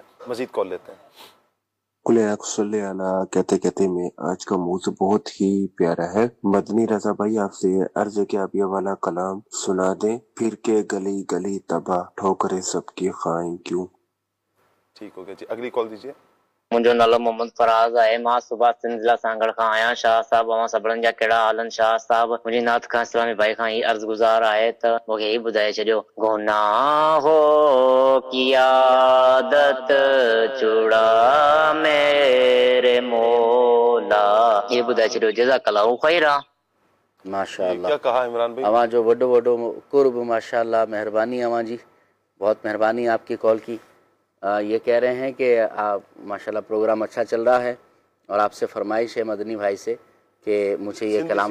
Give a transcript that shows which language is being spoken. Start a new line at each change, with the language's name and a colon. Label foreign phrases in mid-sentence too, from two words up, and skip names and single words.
Urdu: مزید کال لیتے ہیں. صلی اللہ کہتے کہتے میں آج کا موضوع بہت ہی پیارا ہے. مدنی رضا بھائی آپ سے عرض ہے کہ آپ یہ والا کلام سنا دیں. پھر کے گلی گلی تباہ ٹھوکریں سب کی خائیں کیوں. ٹھیک ہو گیا جی, اگلی کال دیجیے.
Sindhi: मुंहिंजो नालो मोहम्मद फराज़ आहे. मां सुभाष सिंध जिला सांगड़ खां आहियां. शाह साहब अवां सभिनीनि जा कहिड़ा हालनि. शाह साहब मुंहिंजी नात खां इस्लामी भाई खां ही अर्ज़ गुज़ार आहे त मूंखे ही ॿुधाए छॾियो,
Urdu: گناہوں کی عادت چھڑا میرے مولا.
Sindhi: ये ॿुधाए छॾियो.
Arabic: جزاك الله خيرا.
Urdu: ماشاءاللہ. کیا کہا عمران بھائی؟
Sindhi: اواں جو وڈو وڈو قرب ماشاءاللہ, مہربانی اواں جی,
Urdu: بہت مہربانی آپ کی کال کی. یہ کہہ رہے ہیں کہ آپ ماشاءاللہ پروگرام اچھا چل رہا ہے اور آپ سے فرمائش ہے مدنی بھائی سے کہ مجھے یہ کلام